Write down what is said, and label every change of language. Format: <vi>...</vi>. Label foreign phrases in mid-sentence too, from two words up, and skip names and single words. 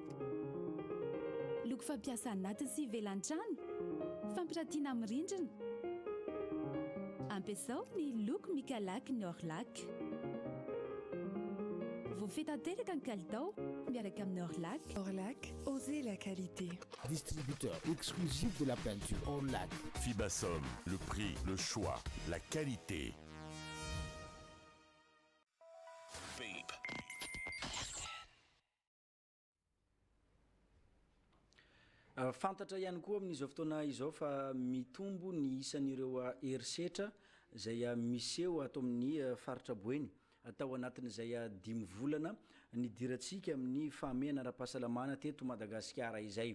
<mg>Loko fampiasa anaty sy ivelan-trano, fampiratiana amin'ny rindrina. Ampiasao ny loko Mikalak ny Orlak. Voafehy tanteraka ny kalitao miaraka amin'ny Orlac.</mg> <fr>Orlac, osez la qualité. Distributeur exclusif de la peinture Orlac. Fibasom, le prix, le choix, la qualité.</fr> <mg>Fantatra ihany koa amin'izao fotoana izao fa mitombo ny isan'ireo herisetra izay miseho ato amin'ny faritra Boeny atao anatin'izay 5 volana nidirantsika amin'ny fahamehana ara-pahasalamana teto Madagasikara izay.</mg>